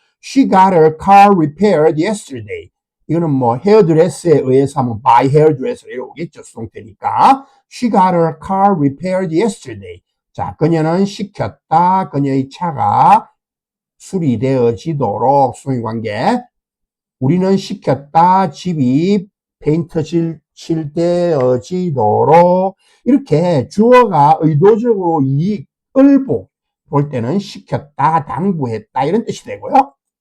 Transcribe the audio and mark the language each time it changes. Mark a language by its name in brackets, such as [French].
[English] She got her car repaired yesterday. [Korean] 이거는 뭐 헤어드레스에 의해서 하면 [English] by hairdresser [Korean] 이러고 오겠죠. 수동태니까. [English] She got her car repaired yesterday. [Korean] 자, 그녀는 시켰다. 그녀의 차가 수리되어지도록 수동의 관계. 우리는 시켰다. 집이 페인트 칠되어지도록 이렇게 주어가 의도적으로 이익을 볼 때는 시켰다, 당부했다 이런 뜻이 되고요.